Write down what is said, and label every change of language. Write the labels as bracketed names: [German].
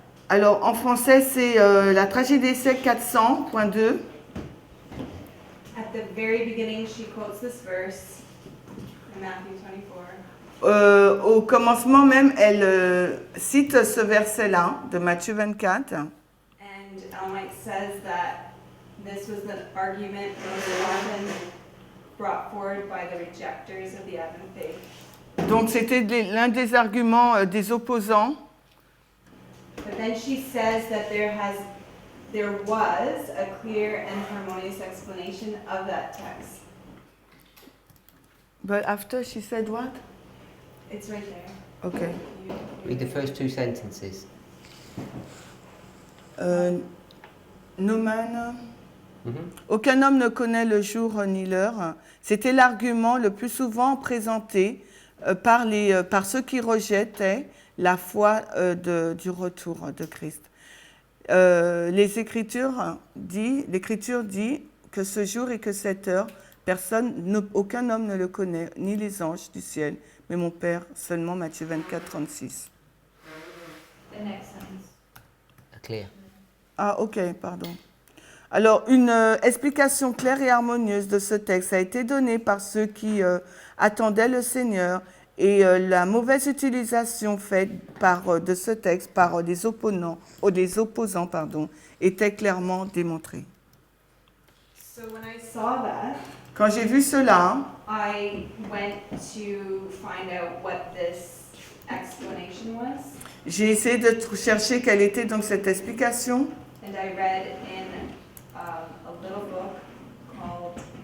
[French] Alors, en français, c'est la tragédie d'essai 400.2. [English] At the very beginning, she quotes this verse in Matthew 24. [French] Au commencement même, elle cite ce verset-là de Matthieu 24. [English] And Ellen White says that this was the argument most often brought forward by the rejectors of the Advent faith. [French] Donc, c'était l'un des arguments des opposants. [English] But then she says that there was a clear and harmonious explanation of that text. But after she said what? It's right there. Okay. Read the first two sentences. No man... Mhm. [French] Aucun homme ne connaît le jour ni l'heure. C'était l'argument le plus souvent présenté par ceux qui rejetaient la foi du retour de Christ. L'Écriture dit que ce jour et que cette heure, aucun homme ne le connaît, ni les anges du ciel, mais mon Père seulement. Matthieu 24, 36. [English] The next sentence. Clear. [French] Ah, ok, pardon. Alors, une explication claire et harmonieuse de ce texte a été donnée par ceux qui attendaient le Seigneur, et la mauvaise utilisation faite de ce texte par des opposants était clairement démontrée. [English] So when I saw that, [French] Quand j'ai vu cela, [English] I went to find out what this explanation was, [French] j'ai essayé de chercher quelle était donc cette explication. [English] and I read in a little book called